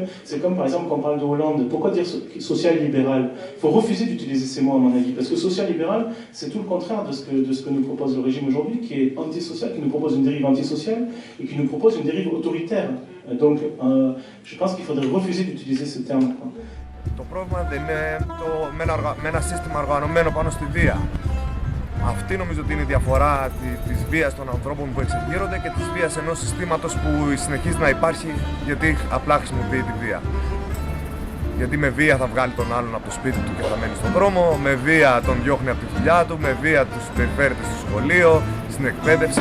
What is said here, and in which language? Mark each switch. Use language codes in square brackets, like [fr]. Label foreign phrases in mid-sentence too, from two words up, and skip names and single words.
[fr] C'est comme par exemple quand on parle de Hollande. Pourquoi dire social-libéral ? Il faut refuser d'utiliser ces mots, à mon avis, parce que social-libéral, c'est tout le contraire de ce que nous propose le régime aujourd'hui, qui est antisocial, qui nous propose une dérive antisociale et qui nous propose une dérive autoritaire. Donc, je pense qu'il faudrait refuser d'utiliser ce terme. [el] Το πρόβλημα δεν είναι με ένα σύστημα οργανωμένο πάνω στη βία. Αυτή νομίζω ότι είναι η διαφορά της βίας των ανθρώπων που εξεγείρονται και της βίας ενός συστήματος που συνεχίζει να υπάρχει γιατί απλά χρησιμοποιεί τη βία. Γιατί με βία θα βγάλει τον άλλον από το σπίτι του και θα μένει στον δρόμο, με βία τον διώχνει από τη δουλειά του, με βία τους περιφέρεται στο σχολείο, στην εκπαίδευση.